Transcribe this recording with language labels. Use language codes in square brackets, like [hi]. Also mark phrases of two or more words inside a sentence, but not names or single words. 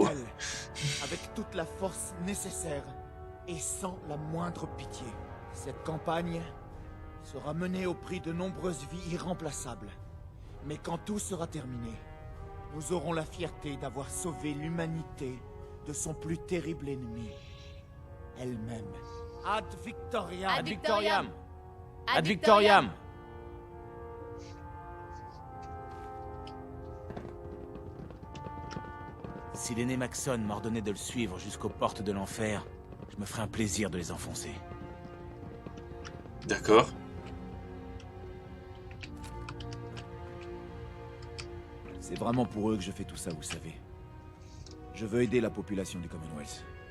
[fr] Avec toute la force nécessaire et sans la moindre pitié. Cette campagne sera menée au prix de nombreuses vies irremplaçables. Mais quand tout sera terminé, nous aurons la fierté d'avoir sauvé l'humanité de son plus terrible ennemi, elle-même. [la] Ad Victoriam! Ad Victoriam! Ad Victoriam! [fr] Si l'aîné Maxson m'ordonnait de le suivre jusqu'aux portes de l'enfer, je me ferais un plaisir de les enfoncer. D'accord. C'est vraiment pour eux que je fais tout ça, vous savez. Je veux aider la population du Commonwealth.